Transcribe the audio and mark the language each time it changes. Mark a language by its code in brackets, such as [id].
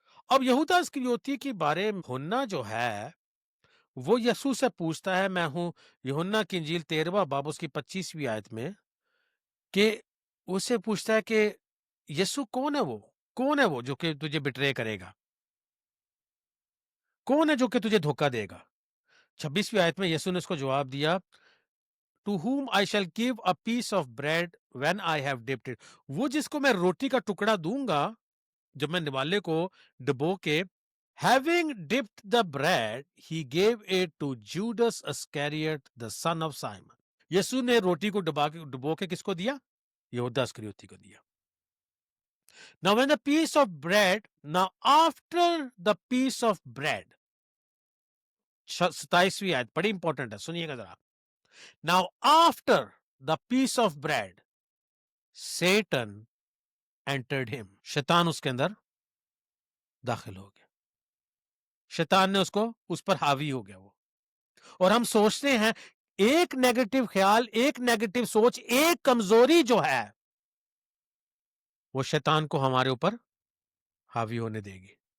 [ur] اب یہودا اسکریوتی کے بارے میں یوحنا جو ہے وہ یسوع سے پوچھتا ہے، میں ہوں یوحنا کی انجیل 13 باب اس کی 25ویں آیت میں، کہ اسے پوچھتا ہے کہ یسوع کون ہے وہ جو کہ تجھے بٹرے کرے گا؟ کون ہے جو کہ تجھے دھوکہ دے گا؟ 26ویں آیت میں یسوع نے اس کو جواب دیا، [en] To whom I shall give a piece of bread when I have dipped it. [ur] وہ جس کو میں روٹی کا ٹکڑا دوں گا جب میں نوالے کو ڈبو کے. [en] Having dipped the bread, he gave it to Judas Iscariot, the son of Simon. [ur] یسوع نے روٹی کو ڈبو کے کس کو دیا؟ یہودا اسکریوتی کو دیا. [en] Now when the piece of bread, now after the piece of bread, [ur] 27ویں آیت بڑی امپورٹنٹ ہے، سنیے گا ذرا. [en] Now after the piece of bread, Satan entered him. [ur] شیطان اس کے اندر داخل ہو گیا. شیطان نے اس پر حاوی ہو گیا وہ. اور ہم سوچتے ہیں ایک نیگیٹو خیال، ایک نیگیٹو سوچ، ایک کمزوری جو ہے وہ شیطان کو ہمارے اوپر حاوی ہونے دے گی.